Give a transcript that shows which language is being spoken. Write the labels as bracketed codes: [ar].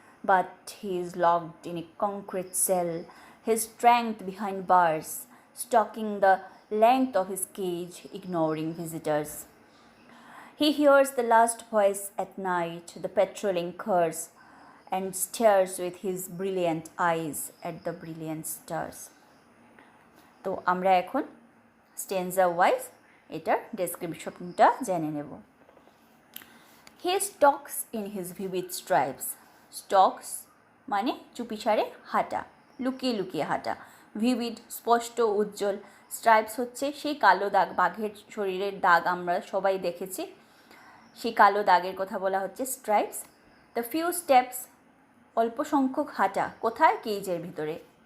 [en] But he is locked in a concrete cell, his strength behind bars, stalking the length of his cage, ignoring visitors. He hears the last voice at night, the patrolling curs, and stares with his brilliant eyes at the brilliant stars. [bn] তো আমরা এখন স্টেনজা wise এটার ডেসক্রিপশনটা জেনে নেব। [en] He stalks in his vivid stripes. [bn] Stalks মানে চুপিসারে হাঁটা, লুকিয়ে লুকিয়ে হাঁটা। ভিভিড স্পষ্ট উজ্জ্বল, স্ট্রাইপস হচ্ছে সেই কালো দাগ, বাঘের শরীরের দাগ আমরা সবাই দেখেছি, সেই কালো দাগের কথা বলা হচ্ছে স্ট্রাইপস। [en] the few steps [bn] অল্প সংখ্যক হাঁটা, কোথায়? কেজের ভিতরে।